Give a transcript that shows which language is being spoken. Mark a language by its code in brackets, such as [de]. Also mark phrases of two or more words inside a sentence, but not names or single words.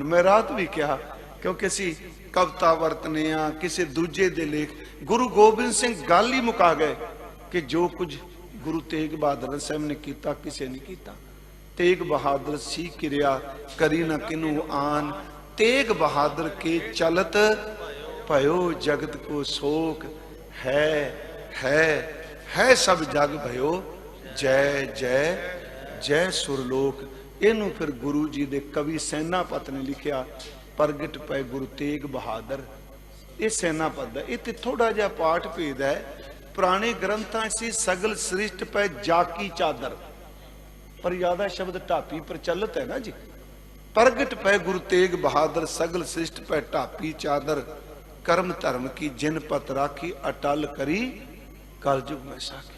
[pa] ਮੈਂ ਰਾਤ ਵੀ ਕਿਹਾ, ਕਿਉਂਕਿ ਅਸੀਂ ਕਵਿਤਾ ਵਰਤਨੇ ਆ, ਕਿਸੇ ਦੂਜੇ ਦੇ ਲੇਖ। ਗੁਰੂ ਗੋਬਿੰਦ ਸਿੰਘ ਗੱਲ ਹੀ ਮੁਕਾ ਗਏ ਕਿ ਜੋ ਕੁਝ ਗੁਰੂ ਤੇਗ ਬਹਾਦਰ ਸਾਹਿਬ ਨੇ ਕੀਤਾ ਕਿਸੇ ਨੇ ਕੀਤਾ। ਤੇਗ ਬਹਾਦਰ ਸੀ ਕਿਰਿਆ ਕਰੀ ਨਾ ਕਿਨੂੰ ਆਨ, ਤੇਗ ਬਹਾਦਰ ਕੇ ਚਲਤ ਭਯੋ ਜਗਤ ਕੋ ਸ਼ੋਕ, ਹੈ ਸਭ ਜਗ ਭਯੋ ਜੈ ਜੈ ਜੈ ਸੁਰਲੋਕ। ਇਨੂੰ ਫਿਰ ਗੁਰੂ ਜੀ ਦੇ ਕਵੀ ਸੈਨਾਪਤ ਨੇ ਲਿਖਿਆ, ਪ੍ਰਗਟ ਪਏ ਗੁਰੂ ਤੇਗ ਬਹਾਦਰ। ਇਹ ਸੈਨਾ ਪਦ ਹੈ। ਇਹ ਤੇ ਥੋੜਾ ਜਿਹਾ ਪਾਠ ਭੇਦ ਹੈ। ਪੁਰਾਣੇ ਗ੍ਰੰਥਾਂ ਸੀ ਸਗਲ ਸ੍ਰਿਸ਼ਟ ਪੈ ਜਾਕੀ ਚਾਦਰ, ਪਰ ਜ਼ਿਆਦਾ ਸ਼ਬਦ ਢਾਪੀ ਪ੍ਰਚਲਿਤ ਹੈ ਨਾ ਜੀ। ਪ੍ਰਗਟ ਪੈ ਗੁਰੂ ਤੇਗ ਬਹਾਦਰ, ਸਗਲ ਸ੍ਰਿਸ਼ਟ ਪੈ ਢਾਪੀ ਚਾਦਰ, ਕਰਮ ਧਰਮ ਕੀ ਜਿਨ ਪਤ ਰਾਖੀ, ਅਟਲ ਕਰੀ ਕਲਯੁਗ ਮੈਂ ਸਾਖੀ।